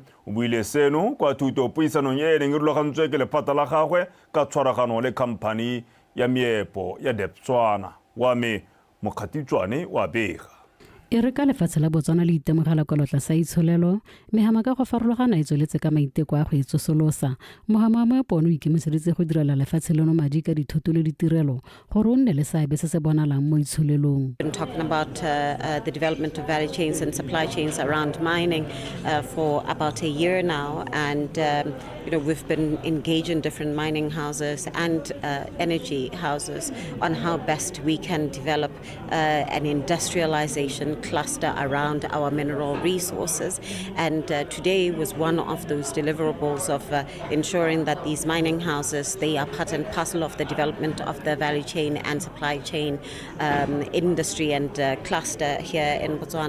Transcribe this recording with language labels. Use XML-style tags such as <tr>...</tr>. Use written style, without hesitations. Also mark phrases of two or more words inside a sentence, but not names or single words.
<tn>O buile seno kwa thuto puisanong e neng e rulagantswe ke lephata la gagwe ka tshwaragano le khamphani ya meepo ya Debswana wa me Mokgatitswane wa bega. E re ka lefatshe la Botswana le itemogela kolotla sa itsholelo mehama ka go farologana e tsweletse ka maiteko a go itsosolosa. Mohama wa meepo o ikemiseditse go direla lefatshe leno madi ka dithoto le ditirelo gore o nne le seabe se se bonalang mo itsholelong.</tn> <en>Talking about the development of value chains and supply chains around mining for about a year now, and we've been engaging different mining houses and energy houses on how best we can develop an industrialization cluster around our mineral resources, and today was one of those deliverables of ensuring that these mining houses, they are part and parcel of the development of the value chain and supply chain industry and cluster here in Botswana.</en>